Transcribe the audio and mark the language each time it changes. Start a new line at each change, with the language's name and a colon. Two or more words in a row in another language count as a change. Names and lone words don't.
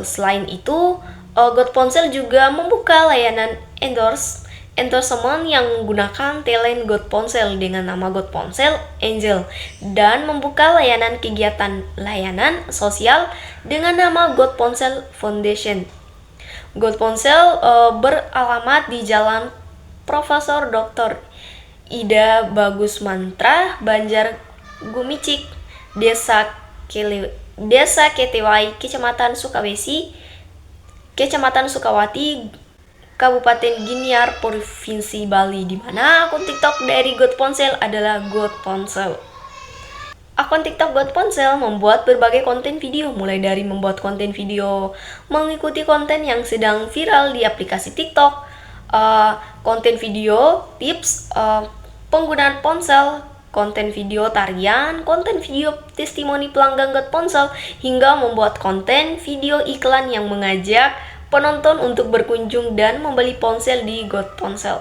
Indonesian: Selain itu, God Ponsel juga membuka layanan endorsement yang menggunakan talent God Ponsel dengan nama God Ponsel Angel, dan membuka kegiatan layanan sosial dengan nama God Ponsel Foundation. God Ponsel beralamat di Jalan Profesor Dr. Ida Bagus Mantra, Banjar Gumicik, Desa Desa Ketewai, Kecamatan Sukawati, Kabupaten Gianyar, Provinsi Bali, di mana akun TikTok dari God Ponsel adalah God Ponsel. Akun TikTok God Ponsel membuat berbagai konten video, mulai dari membuat konten video mengikuti konten yang sedang viral di aplikasi TikTok, konten video tips penggunaan ponsel, konten video tarian, konten video testimoni pelanggan God Ponsel, hingga membuat konten video iklan yang mengajak penonton untuk berkunjung dan membeli ponsel di God Ponsel.